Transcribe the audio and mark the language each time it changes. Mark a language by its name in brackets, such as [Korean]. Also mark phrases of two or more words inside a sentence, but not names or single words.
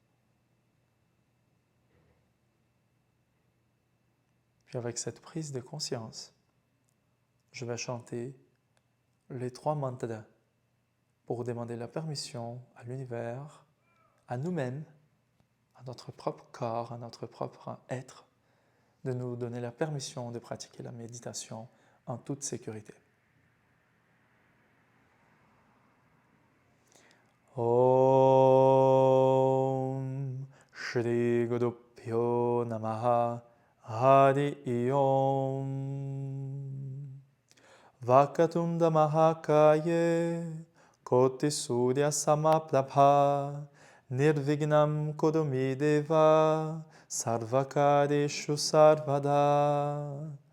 [French] Puis avec cette prise de conscience, je vais chanter les 3 mantras pour demander la permission à l'univers, à nous-mêmes, à notre propre corps, à notre propre être, de nous donner la permission de pratiquer la méditation en toute sécurité. [Sanskrit] ॐ श्री गुरुभ्यो नमः हरि ॐ वक्रतुण्ड महाकाय कोटि सूर्य समप्रभ निर्विघ्नं कुरु मे देव सर्वकार्येषु सर्वदा